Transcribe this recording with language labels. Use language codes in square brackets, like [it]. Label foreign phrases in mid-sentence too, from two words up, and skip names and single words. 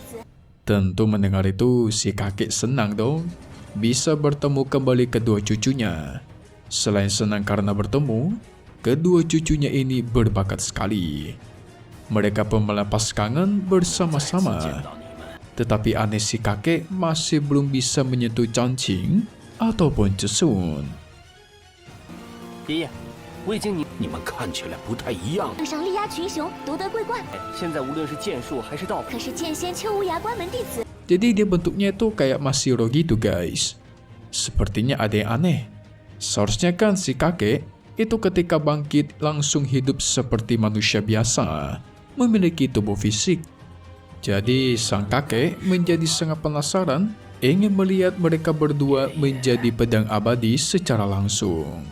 [id] Tentu mendengar itu si kakek senang dong, bisa bertemu kembali kedua cucunya. Selain senang karena bertemu, kedua cucunya ini berbakat sekali. Mereka pun melepas kangen bersama-sama. Tetapi aneh si kakek masih belum bisa menyentuh Cancing ataupun Cesun. [zh] 爷爷，我已经你们看起来不太一样。场上力压群雄，夺得桂冠。现在无论是剑术还是道法，可是剑仙秋无涯关门弟子， [id] Jadi dia bentuknya tuh kayak Mashiro gitu guys. Sepertinya ada yang aneh. Seharusnya kan si kakek itu ketika bangkit langsung hidup seperti manusia biasa, memiliki tubuh fisik. Jadi sang kakek menjadi sangat penasaran, ingin melihat mereka berdua menjadi pedang abadi secara langsung.